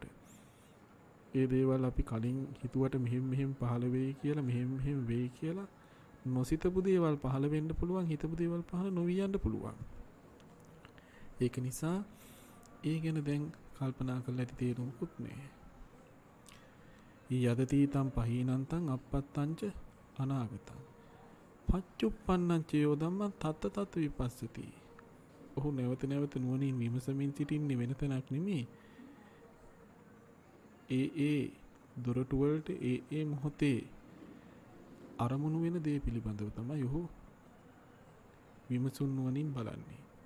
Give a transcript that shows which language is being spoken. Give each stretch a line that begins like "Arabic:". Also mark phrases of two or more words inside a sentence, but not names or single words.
Sinhala: ඒ දේවල් අපි කලින් හිතුවට මෙහෙම පහළ වෙයි කියලා, මෙහෙම වෙයි කියලා නොසිතපු දේවල් පහළ වෙන්න පුළුවන්, හිතපු දේවල් පහළ නොවී යන්න පුළුවන්. ඒක නිසා ඒ ගැන දැන් කල්පනා කරලා ඇති තේරුමකුත් නෑ.
Pali: යදතීතම් පහීනන්තං අපත්තංච අනාගතං පච්චුප්පන්නං චයෝ ධම්මං තත්ත තත් විපස්සති.
Sinhala: ඔහු නැවත නැවත නුවණින් විමසමින් සිටින්නේ වෙන තැනක් නෙමෙයි. ඒ දොරටු වලට ඒ මොහොතේ අරමුණු වෙන දේ පිළිබඳව තමයි ඔහු විමසුන් නුවණින් බලන්නේ.